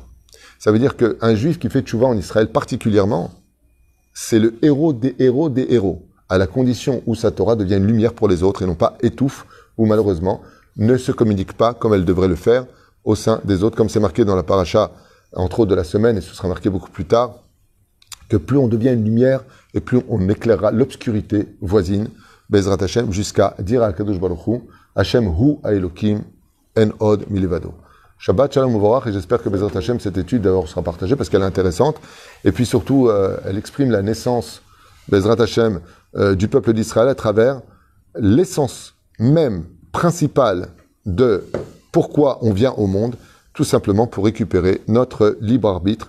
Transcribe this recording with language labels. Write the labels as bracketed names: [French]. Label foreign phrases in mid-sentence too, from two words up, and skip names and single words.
[French] Ça veut dire qu'un juif qui fait tchouva en Israël particulièrement, c'est le héros des héros des héros, à la condition où sa Torah devient une lumière pour les autres et non pas étouffe ou malheureusement ne se communique pas comme elle devrait le faire au sein des autres, comme c'est marqué dans la paracha, entre autres de la semaine, et ce sera marqué beaucoup plus tard, que plus on devient une lumière et plus on éclairera l'obscurité voisine, [Hebrew] בעזרת השם, [French] jusqu'à dire à Kadosh Baruch Hu, [Hebrew] השם הוא אלוקים אין עוד מלבדו. שבת שלום ומבורך, [French] et j'espère que [Hebrew] בעזרת השם, [French] cette étude d'abord sera partagée parce qu'elle est intéressante, et puis surtout, elle exprime la naissance, [Hebrew] בעזרת השם, [French] du peuple d'Israël à travers l'essence même principale de pourquoi on vient au monde, tout simplement pour récupérer notre libre arbitre.